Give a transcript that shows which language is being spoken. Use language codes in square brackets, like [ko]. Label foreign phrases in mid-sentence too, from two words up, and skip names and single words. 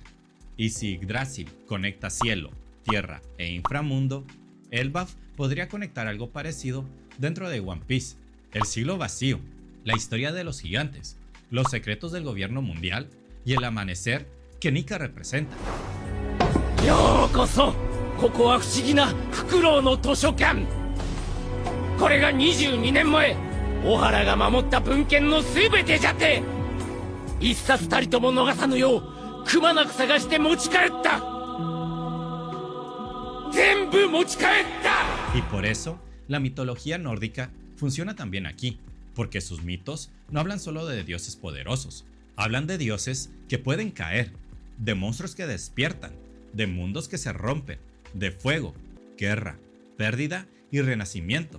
[es] Y si Yggdrasil conecta cielo, tierra e inframundo, Elbaf podría conectar algo parecido dentro de One Piece: el siglo vacío, la historia de los gigantes, los secretos del gobierno mundial y el amanecer que Nika representa. [ja] ようこそ。ここは不思議なフクロウの図書館。これが22年前小原が守った文献の全てじゃって。一冊たりとも逃さぬようくまなく探して持ち帰った。全部持ち帰った。 [es] Y por eso, la mitología nórdica funciona también aquí, porque sus mitos no hablan solo de dioses poderosos, hablan de dioses que pueden caer, de monstruos que despiertan, de mundos que se rompen, de fuego, guerra, pérdida y renacimiento.